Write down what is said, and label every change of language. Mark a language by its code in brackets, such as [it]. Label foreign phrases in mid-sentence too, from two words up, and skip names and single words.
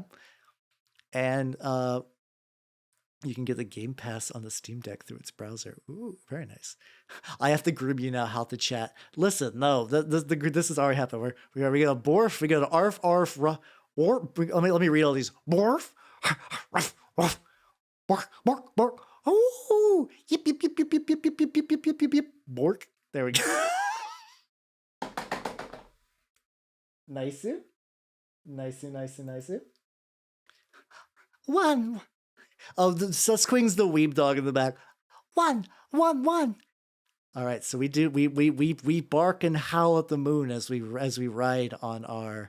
[en] And you can get the Game Pass on the Steam Deck through its browser. Ooh, very nice. I have to groom you now how to chat. Listen, no, this is already happened. We got a borf, we got an arf, arf, or let me read all these. Borf, arf, arf, bark, bark, bark. Oh, yip, yip, yip, yip, yip, yip, yip, yip, yip, yip, yip, yip, bork. There we go. Nice. One. Oh, Susquing's the weeb dog in the back. One. All right, so we bark and howl at the moon as we ride on our.